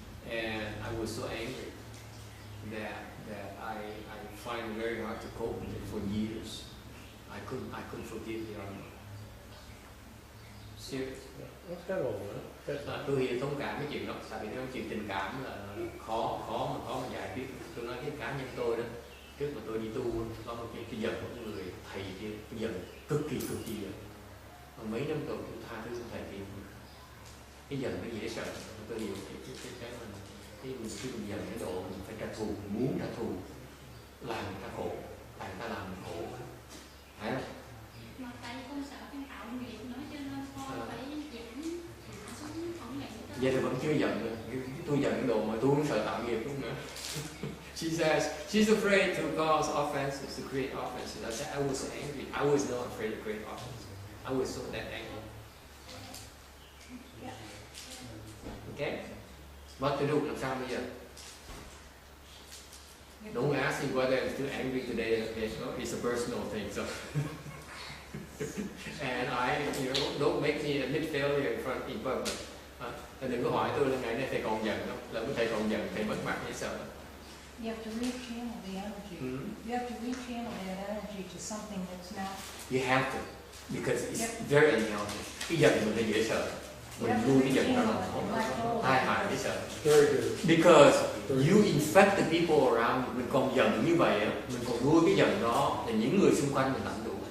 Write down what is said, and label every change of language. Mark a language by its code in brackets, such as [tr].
[en] And I was so angry that I find it very hard to cope with it for years. I couldn't forgive the other. Serious. Let's have all that. [vi] Tôi thì thông cảm cái chuyện đó, tại vì cái chuyện tình cảm là khó mà giải quyết. Tôi nói cái cá nhân tôi đó, trước mà tôi đi tu có một cái giận của người thầy kia, cái giận cực kỳ giận. Mà mấy năm rồi tôi tha thứ thầy kia, cái giận nó dễ sợ. Tôi hiểu cái mình khi mình giận cái độ mình phải trả thù, mình muốn trả thù, làm người ta khổ, tại người ta làm mình khổ, phải không? Mà tại vì con sợ con tạo nghiệp nữa cho nên con phải giảm hạ xuống không nhận. Vậy thì vẫn chưa giận nữa. Tôi giận cái độ mà tôi không sợ tạo nghiệp luôn nữa. [en] She says she's afraid to cause offenses, to create offenses. I said I was so angry. I was not afraid to create offenses. I was so that angry. Okay? What to do? [vi] Làm sao bây giờ? [en] Don't ask me whether I'm still angry today. It's a personal thing. So. And don't make me admit failure in public. [vi] Đừng có hỏi tôi là ngày nay thầy còn giận không? Là thầy còn giận, thầy mất mặt hay sao? [en] You have to rechannel the energy. You have to rechannel that energy to something that's not. You have to, because it's very unhealthy. [vi] Cái giận mình là dễ sợ. Mình nuôi cái giận nó hai hại dễ sợ. [en] Very good. Because you infect the people around you. [vi] Mình còn giận như vậy, mình còn nuôi cái giận đó, thì những người xung quanh mình lãnh đủ.